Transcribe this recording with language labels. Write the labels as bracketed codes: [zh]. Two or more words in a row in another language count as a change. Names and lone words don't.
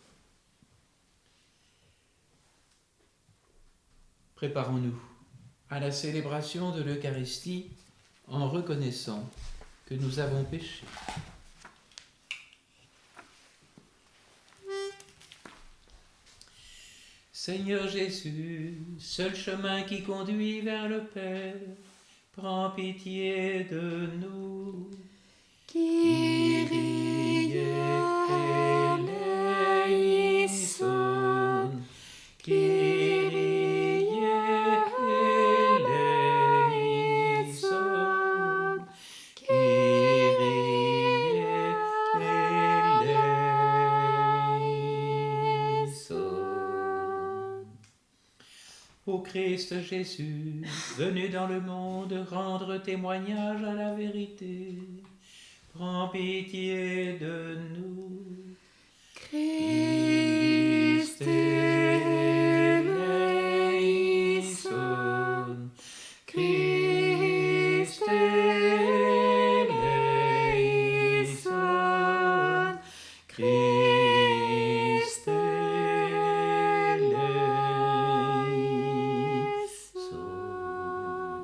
[fr] Préparons-nous à la célébration de l'Eucharistie en reconnaissant que nous avons péché. Seigneur Jésus, seul chemin qui conduit vers le Père, prends pitié de nous. [el] Kyrie eleison, Kyrie eleison, Kyrie eleison. [fr] Ô Christ Jésus, venu dans le monde rendre témoignage à la vérité, prends pitié de nous. [el] Christ eleison, Christ eleison, Christ eleison.